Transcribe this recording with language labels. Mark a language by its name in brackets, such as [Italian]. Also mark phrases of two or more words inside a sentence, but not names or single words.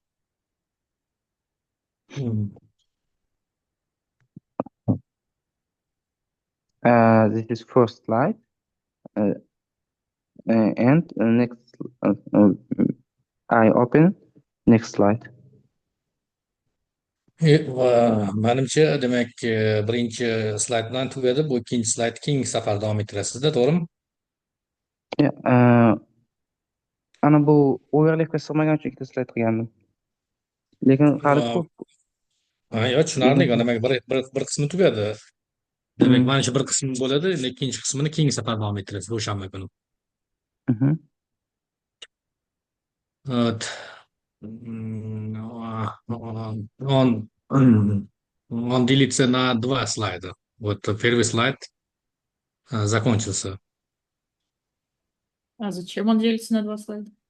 [English] This is first slide. And next, I open next slide. [Uzbek] Manimcha, demak, birinchi slayd bilan tugadi. Bu ikkinchi slayd keyingi safar davom ettirasizda, to'g'rimi? Ana bu overlapga sig'magan uchun ikkita slayd qilgandim. Lekin hali ko'p. Yo'q, tushunarli. Demak, bir qismi tugadi. Demak, mana shu bir qismi bo'ladi. Endi ikkinchi qismini keyingi safar davom ettirasiz, o'shanba kuni. [Russian] Он делится на два слайда. Вот первый слайд закончился. А зачем он делится на 2 слайда?